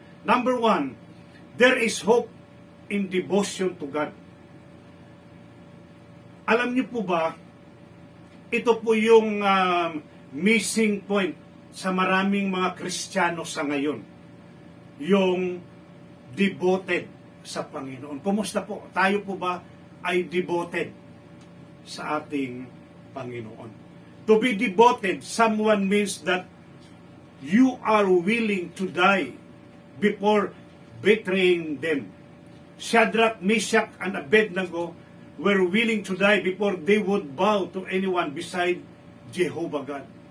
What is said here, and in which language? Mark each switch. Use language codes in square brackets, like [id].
[en] Number 1, there is hope in devotion to God. [tl] Alam niyo po ba, ito po yung missing point sa maraming mga Kristiyano sa ngayon. Yung devoted sa Panginoon. Kumusta po? Tayo po ba ay devoted sa ating Panginoon? [en] To be devoted, someone means that you are willing to die before betraying them. Shadrach, Meshach, and Abednego were willing to die before they would bow to anyone beside Jehovah God.